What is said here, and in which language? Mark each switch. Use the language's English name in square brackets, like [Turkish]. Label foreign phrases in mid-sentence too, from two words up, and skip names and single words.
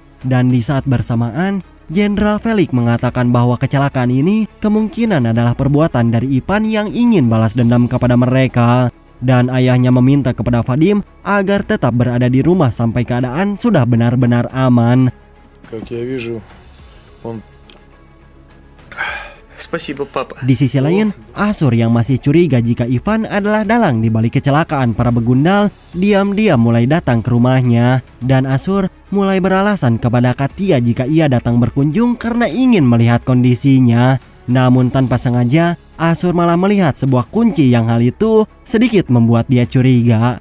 [Indonesian] Dan di saat bersamaan, Jenderal Felix mengatakan bahwa kecelakaan ini kemungkinan adalah perbuatan dari Ivan yang ingin balas dendam kepada mereka. Dan ayahnya meminta kepada Vadim agar tetap berada di rumah sampai keadaan sudah benar-benar aman. [Russian] Как я вижу, он... Спасибо, папа. [Indonesian] Di sisi lain, Asur yang masih curiga jika Ivan adalah dalang di balik kecelakaan para begundal, diam-diam mulai datang ke rumahnya. Dan Asur mulai beralasan kepada Katia jika ia datang berkunjung karena ingin melihat kondisinya. Namun tanpa sengaja, Asur malah melihat sebuah kunci yang hal itu sedikit membuat dia curiga.